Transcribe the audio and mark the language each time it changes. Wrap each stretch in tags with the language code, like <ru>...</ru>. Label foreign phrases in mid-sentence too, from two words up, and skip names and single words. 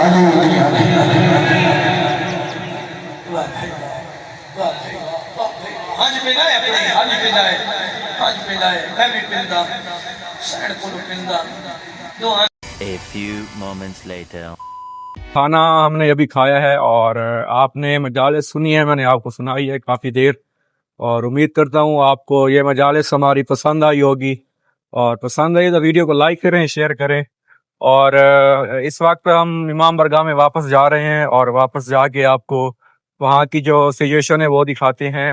<en>हज पिंदाए अपने हज पिंदाए मैं भी पिंदा सैन को पिंदा दो A few moments later.</en> <hi>खाना हमने अभी खाया है और आपने मजालिस सुनी है, मैंने आपको सुनाई है काफ़ी देर, और उम्मीद करता हूँ आपको ये मजालिस हमारी पसंद आई होगी। और पसंद आई तो वीडियो को लाइक करें, शेयर करें। और इस वक्त हम इमाम बारगाह में वापस जा रहे हैं और वापस जाके आपको वहाँ की जो सिचुएशन है वो दिखाते हैं।</hi>